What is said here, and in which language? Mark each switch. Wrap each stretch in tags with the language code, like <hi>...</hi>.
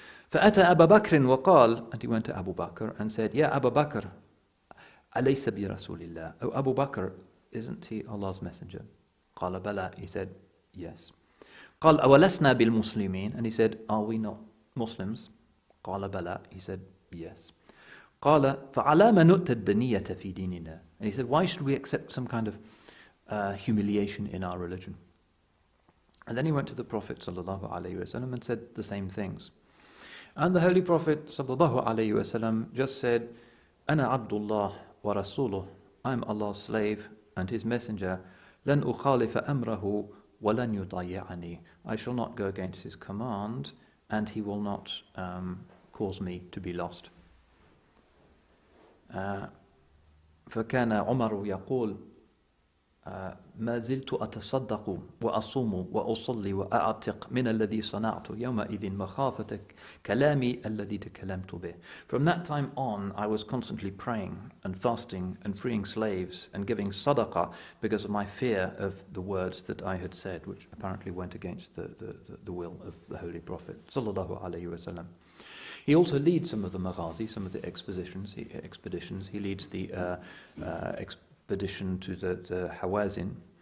<ar>فأتى أبا بكر وقال,</ar> <en>and he went to Abu Bakr and said, Ya Abu Bakr,</en> <ar>أليس برسول الله?</ar> <en>Oh, Abu Bakr, isn't he Allah's messenger?</en> <ar>قال بلى,</ar> <en>he said, yes.</en> <ar>قال أولسنا بالمسلمين?</ar> <en>And he said, are we not Muslims?</en> <ar>قال بلى,</ar> <en>he said, yes.</en> <ar>قال فعلى ما نؤتى الدنية في ديننا?</ar> <en>And he said, why should we accept some kind of humiliation in our religion? And then he went to the Prophet ﷺ and said the same things. And the Holy Prophet ﷺ just said,</en> <ar>أنا عبد الله ورسوله,</ar> <en>I'm Allah's slave and His messenger.</en> <ar>لن أخالف أمره ولن يضيعني.</ar> <en>I shall not go against His command, and He will not cause me to be lost.</en> <ar>فكان عمر يقول ما زلت أتصدق وأصوم وأصلي وأعتق من الذي صنعت يومئذ مخافة كلامي الذي تكلمت به.</ar> <en>From that time on, I was constantly praying and fasting and freeing slaves and giving sadaqah because of my fear of the words that I had said, which apparently went against the will of the Holy Prophet sallallahu alaihi wasallam. He also leads some of the maghazi, some of the expeditions. He leads the expedition to the Hawazin.</en>